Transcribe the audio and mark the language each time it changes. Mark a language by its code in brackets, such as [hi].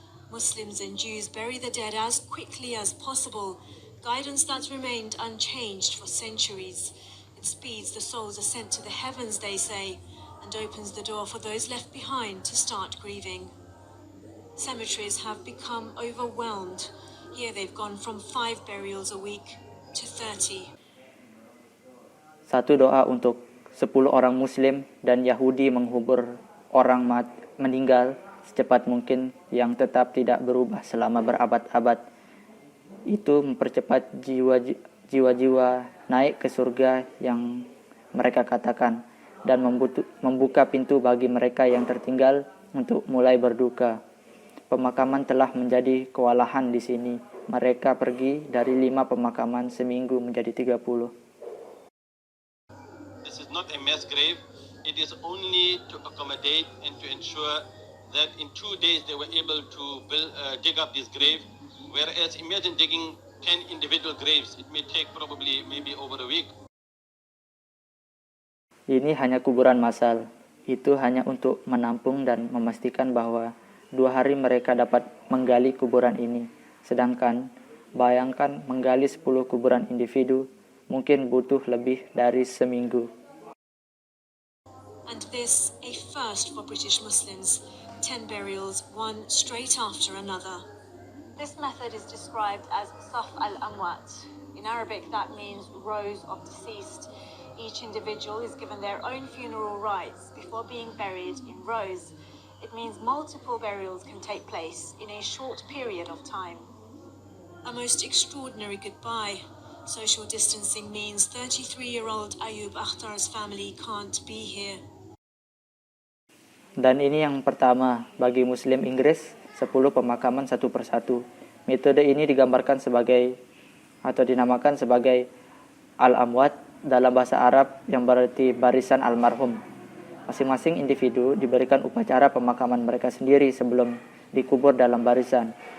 [en] Muslims and Jews bury the dead as quickly as possible, guidance that's remained unchanged for centuries. It speeds the soul's ascent to the heavens, they say, and opens the door for those left behind to start grieving. Cemeteries have become overwhelmed. Here they've gone from 5 burials a week to 30. [id] Satu doa untuk 10 orang Muslim dan Yahudi mengubur orang meninggal secepat mungkin yang tetap tidak berubah selama berabad-abad. Itu mempercepat jiwa-jiwa naik ke surga yang mereka katakan dan membuka pintu bagi mereka yang tertinggal untuk mulai berduka. Pemakaman telah menjadi kewalahan di sini. Mereka pergi dari 5 pemakaman seminggu menjadi 30. [en] This is not a mass grave. It is only to accommodate and to ensure that in 2 days they were able to dig up this grave, whereas imagine digging 10 individual graves, it may take maybe over a week. [id] Ini hanya kuburan massal. Itu hanya untuk menampung dan memastikan bahwa 2 hari mereka dapat menggali kuburan ini. Sedangkan bayangkan menggali 10 kuburan individu mungkin butuh lebih dari seminggu. [en] And this a first for British Muslims. 10 burials, one straight after another. This method is described as Saf al-Amwat. In Arabic, that means rows of deceased. Each individual is given their own funeral rites before being buried in rows. It means multiple burials can take place in a short period of time. A most extraordinary goodbye. Social distancing means 33-year-old Ayub Akhtar's family can't be here. [id] Dan ini yang pertama bagi Muslim Inggris, 10 pemakaman satu persatu. Metode ini digambarkan sebagai atau dinamakan sebagai al-amwat dalam bahasa Arab yang berarti barisan almarhum. Masing-masing individu diberikan upacara pemakaman mereka sendiri sebelum dikubur dalam barisan.